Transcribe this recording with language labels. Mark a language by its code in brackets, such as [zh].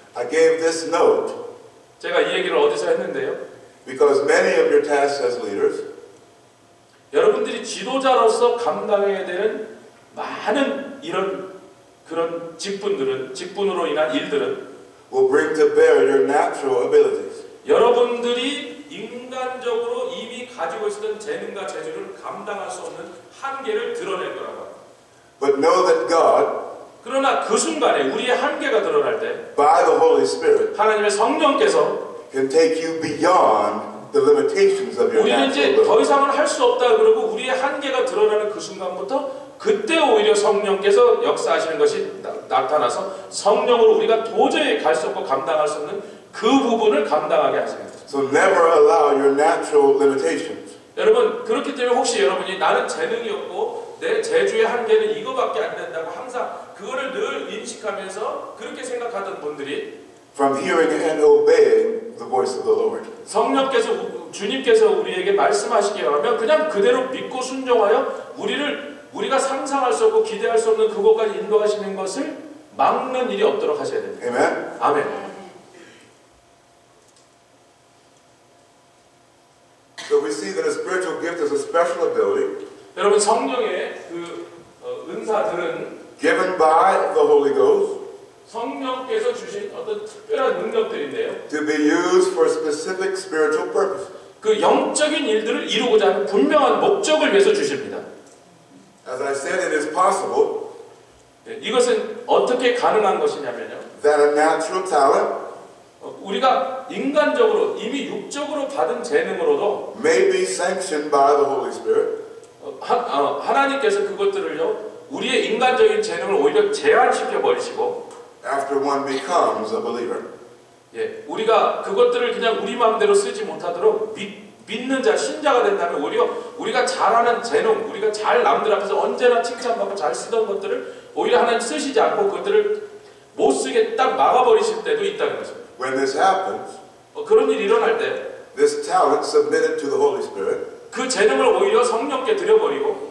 [en] I gave this note [ko] 제가 이 얘기를 어디서 했는데요. [en] because many of your tasks as leaders [ko] 여러분들이 지도자로서 감당해야 되는 많은 이런 그런 직분으로 인한 일들은 [en] will bring to bear your natural abilities. [ko] 여러분들이 인간적으로 이미 가지고 있었던 재능과 재주를 감당할 수 없는 한계를 드러낼 거라고 합니다. [en] But know that God, [ko] 그러나 그 순간에 우리의 한계가 드러날 때 [en] by the Holy Spirit, [ko] 하나님의 성령께서 [en] can take you beyond the limitations of your [ko] 우리는 [en] natural [ko] 이제 [en] ability. [ko] 더 이상은 할 수 없다 그러고 우리의 한계가 드러나는 그 순간부터 그때 오히려 성령께서 역사하시는 것이 나타나서 성령으로 우리가 도저히 갈 수 없고 감당할 수 없는 그 부분을 감당하게 하십니다. [en] So never allow your natural limitations [ko] 여러분, 그렇기 때문에 혹시 여러분이 나는 재능이 없고 내 재주의 한계는 이거밖에 안 된다고 항상 그거를 늘 인식하면서 그렇게 생각하던 분들이 [en] from hearing and obeying the voice of the Lord. [ko] 주님께서 우리에게 말씀하시기 하면 그냥 그대로 믿고 순종하여 우리가 상상할 수 없고 기대할 수 없는 그곳까지 인도하시는 것을 막는 일이 없도록 하셔야 됩니다. [en] Amen? [ko] 아멘. [en] So we see that a spiritual gift is a special ability [ko] 여러분, 성령의 그 은사들은 [en] given by the Holy Ghost [ko] 성령께서 주신 어떤 특별한 능력들인데요. [en] to be used for specific spiritual purpose. [ko] 그 영적인 일들을 이루고자 하는 분명한 목적을 위해서 주십니다. [en] As I said, it is possible [ko] 이것은 어떻게 가능한 것이냐면요. [en] that a natural talent [ko] 우리가 인간적으로 이미 육적으로 받은 재능으로도 [en] may be sanctioned by the Holy Spirit [ko] 하나님께서 그것들을요 우리의 인간적인 재능을 오히려 제한시켜 버리시고 [en] after one becomes a believer. [ko] 예, 우리가 그것들을 그냥 우리 마음대로 쓰지 못하도록 믿는 자, 신자가 된다면 오히려 우리가 잘하는 재능, 우리가 잘 남들 앞에서 언제나 칭찬받고 잘 쓰던 것들을 오히려 하나님 쓰시지 않고 그것들을 못 쓰게 딱 막아버리실 때도 있다는 것입니다. [en] When this happens, [ko] 그런 일이 일어날 때 [en] this talent submitted to the Holy Spirit [ko] 그 재능을 오히려 성령께 드려버리고